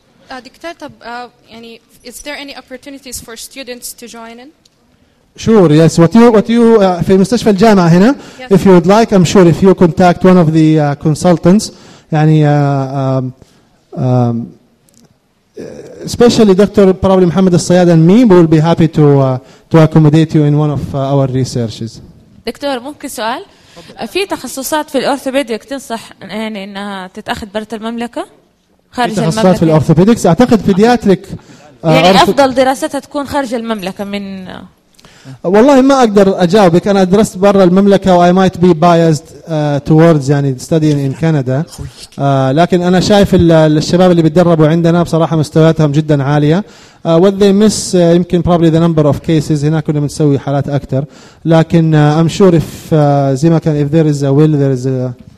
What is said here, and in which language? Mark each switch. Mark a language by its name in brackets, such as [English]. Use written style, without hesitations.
[Arabic] دكتور طب يعني [English] is there any opportunities for students to join in? Sure, yes. What you [Arabic] في مستشفى الجامعة هنا. [English] Yes. If you would like, I'm sure if you contact one of the consultants, يعني especially Dr. probably Muhammad Al-Sayyad and me will be happy to accommodate you in one of our researches. [Arabic] دكتور ممكن سؤال؟ في تخصصات في الأورثوبيديك تنصح يعني إنها تتأخذ برة المملكة؟ خارج تخصصات المملكة. في الأورثوبيديكس أعتقد بيدياتريك يعني أفضل دراستها تكون خارج المملكة من والله ما أقدر أجاوبك أنا درست برا المملكة و [English] I might be biased towards [Arabic] يعني [English] studying in Canada [Arabic] لكن أنا شايف الشباب اللي بتدربوا عندنا بصراحة مستوياتهم جدا عالية [English] what they miss [Arabic] يمكن [English] probably the number of cases [Arabic] هناك كنا بنسوي حالات أكثر لكن [English] I'm sure if [Arabic] زي ما كان [English] if there is a [Arabic] will there is a